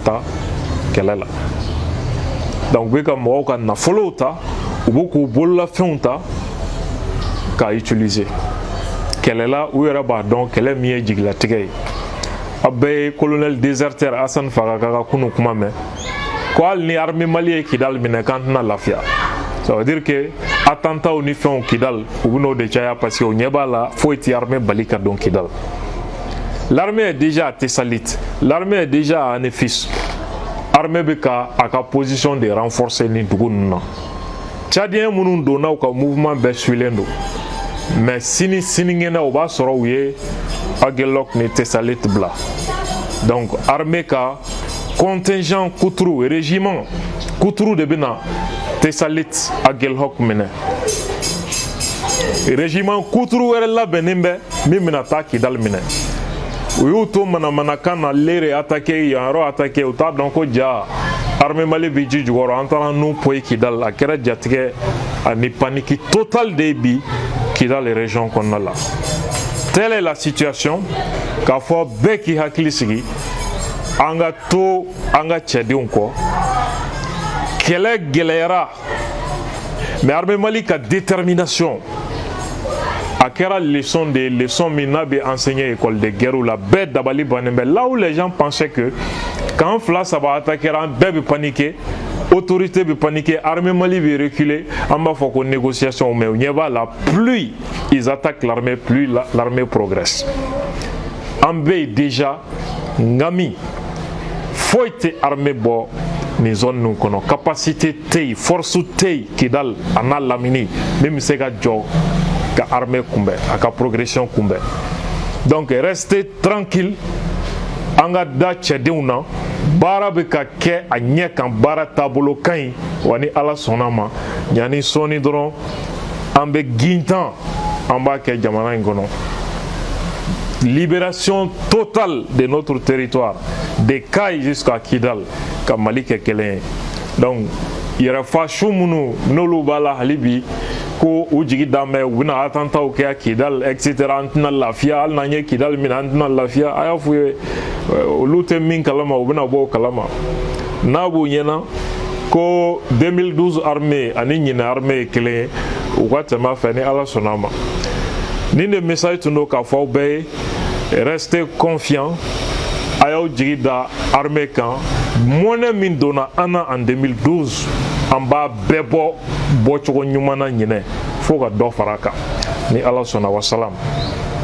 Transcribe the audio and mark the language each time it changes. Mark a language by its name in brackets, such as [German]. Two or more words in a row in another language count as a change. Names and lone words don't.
[Bambara] taa kɛlɛ la donc u bɛ ka mɔgɔw ka nafolow ta u bɛ k'u bololafɛnw ta k'a utiliser kɛlɛ la u yɛrɛ b'a dɔn kɛlɛ min ye jigilatigɛ ye a bɛɛ ye colonel déserteur Assane Fagaka ka kunu kuma mɛn ko hali ni armée Mali ye Kidal minɛ k'an tɛna lafiya [French] ça veut dire que attentats [Bambara] ni fɛnw Kidal u bɛ n'o de caya parce que o ɲɛ b'a la foyi tɛ armée bali ka don Kidal [French] l'armée est déjà à Tessalite l'armée est déjà à Anefis [Bambara] armée bɛ ka a ka position de renforcer ni dugu ninnu na Tchadien minnu donna u ka mouvement bɛɛ suilen don mais sinikɛnɛ o b'a sɔrɔ u ye Aguelok ni Tessalite bila donc armée ka contingent Koutru régiment Koutru de bɛ na Tessalite Aguelok minɛ régiment Koutru wɛrɛ labɛnnen bɛ min bɛna taa Kidal minɛ u y'u to manamanakan na lere attaqué yan yɔrɔ attaqué u t'a dɔn ko ja armée Mali bɛ ji jukɔrɔ an taara n'u poyi Kidal a kɛra jatigɛ ani [French] panique totale [Bambara] de bi Kidal région kɔnɔna la [French] telle est la situation [Bambara] k'a fɔ bɛɛ k'i hakili sigi an ka to an ka cɛdenw kɔ kɛlɛ gɛlɛyara mais armée Mali ka détermination a kɛra leçon min n'a bɛ [French] enseigner école de guerre [Bambara] la bɛɛ dabali bannen bɛ [French] là où les gens pensaient que quand [Bambara] fila saba attaquera an bɛɛ bɛ paniquer autorité bɛ paniquer armée Mali bɛ reculer an b'a fɔ ko négociation mais u ɲɛ b'a la [French] plus ils attaquent l'armée plus l'armée progresse [Bambara] an bɛ yen déjà ngami foyi tɛ armée bɔ nin zone ninnu kɔnɔ capacité tɛ yen force tɛ yen Kidal a n'a lamini min bɛ se ka jɔ ka armée kunbɛn a ka progression kunbɛn donc [French] restez tranquille [Bambara] an ka da cɛdenw na baara bɛ ka kɛ a ɲɛ kan baara taabolo ka ɲi wa ni ala sɔnna ma ɲani sɔɔni dɔrɔn an bɛ gintan an b'a kɛ jamana in kɔnɔ [French] libération totale de notre territoire de Kayi jusqu'à Kidal [Bambara] ka Mali kɛ kelen ye donc yɛrɛfa su minnu n'olu b'a la hali bi ko u jigi d'an bɛ u bɛna attentats kɛ Kidal etc an tɛna lafiya hali n'an ye Kidal minɛ an tɛna lafiya a y'a f'u ye olu tɛ min kalama u bɛna bɔ o kalama n'a b'u ɲɛna ko 2012 armée ani ɲinɛ armée ye kelen ye u ka tɛmɛ a fɛ ni ala sɔnna a ma nin de message tun don k'a fɔ aw bɛɛ ye [French] restez confiants [Bambara] a y'aw jigi da armée kan mɔnɛ min donna an na en 2012 an b'a bɛɛ bɔ bɔcogo ɲuman na ɲinɛ fo ka dɔ fara a kan ni ala sɔnna wasalam